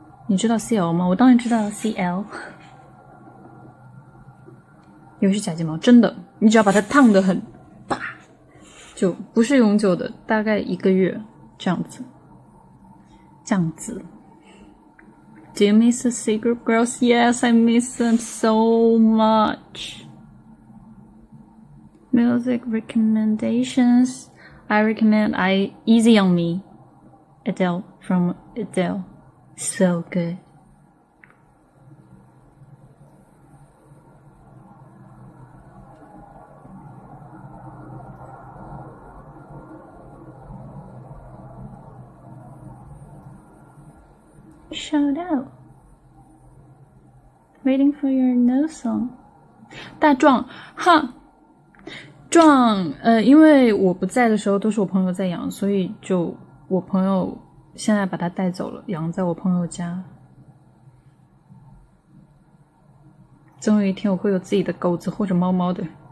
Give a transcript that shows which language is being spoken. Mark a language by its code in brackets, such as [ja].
[zh] 你知道 CL 吗？我当然知道 CL。又是假睫毛，真的，你只要把它烫得很大，就不是永久的，大概1个月这样子。 [en] Do you miss the C group girls? Yes, I miss them so much. Music recommendations. I recommend Easy on Me. Adele from Adele. So good. Shout out. Waiting for your new song. [zh] 大壮，哈，壮，因为我不在的时候都是我朋友在养，所以就我朋友现在把它带走了，养在我朋友家。总有一天我会有自己的狗子或者猫猫的。